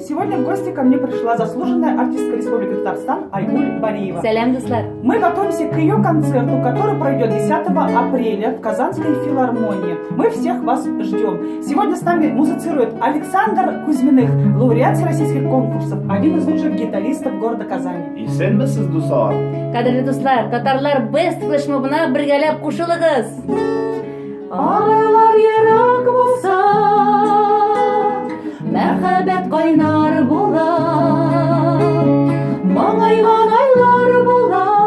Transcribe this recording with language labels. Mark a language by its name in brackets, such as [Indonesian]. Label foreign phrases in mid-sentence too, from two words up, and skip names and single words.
[Russian] Сегодня в гости ко мне пришла заслуженная артистка Республики Татарстан Айгуль Бариева. [Tatar] Сәлем, дуслар! [Russian] Мы готовимся к ее концерту, который пройдет 10 апреля в Казанской филармонии. Мы всех вас ждем. Сегодня с нами музицирует Александр Кузьминых, лауреат всероссийских конкурсов, один из лучших гитаристов города Казани. [Tatar] Исәнмесез, дуслар? Кадерле дуслар, татарлар бест флешмобына бергәләп кушылыгыз! Айлар ерак булса, Мәрхәбәт кайнар була, моңайган айлар була,